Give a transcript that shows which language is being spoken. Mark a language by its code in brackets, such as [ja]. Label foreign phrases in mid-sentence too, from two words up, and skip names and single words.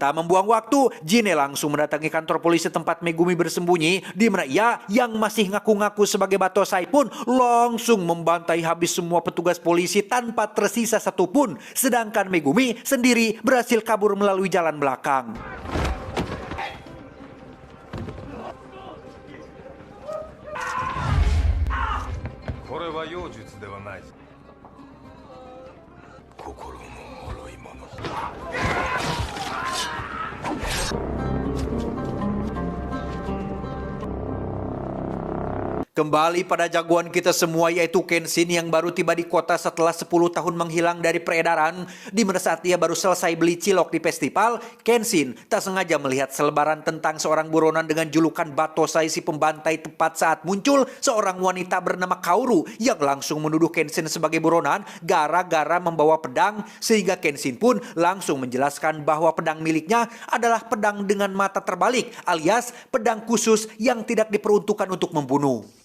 [id] Tak membuang waktu, Jin-e langsung mendatangi kantor polisi tempat Megumi bersembunyi, di mana ia yang masih ngaku-ngaku sebagai Batosai pun langsung membantai habis semua petugas polisi tanpa tersisa satupun. Sedangkan Megumi sendiri berhasil kabur melalui jalan belakang. [ja] これは妖術ではない心の脆いもの [id] Kembali pada jagoan kita semua yaitu Kenshin yang baru tiba di kota setelah 10 tahun menghilang dari peredaran. Di mana saat ia baru selesai beli cilok di festival, Kenshin tak sengaja melihat selebaran tentang seorang buronan dengan julukan Batosai si pembantai tepat saat muncul seorang wanita bernama Kaoru yang langsung menuduh Kenshin sebagai buronan gara-gara membawa pedang, sehingga Kenshin pun langsung menjelaskan bahwa pedang miliknya adalah pedang dengan mata terbalik alias pedang khusus yang tidak diperuntukkan untuk membunuh.